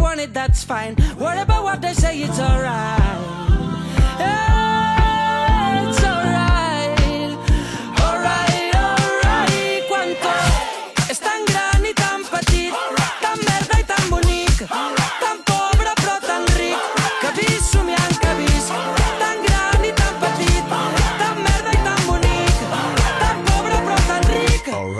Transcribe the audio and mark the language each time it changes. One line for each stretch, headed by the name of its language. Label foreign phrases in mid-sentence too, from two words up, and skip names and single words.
English: it, that's fine. What about what they say, it's alright. Yeah, it's alright. Alright, alright.
Catalan: Quan tot és tan gran i tan petit, tan verda i tan bonic, tan pobre però tan ric, que visc somiant que visc. Tan gran i tan petit, tan verda i tan bonic, tan pobre però tan ric.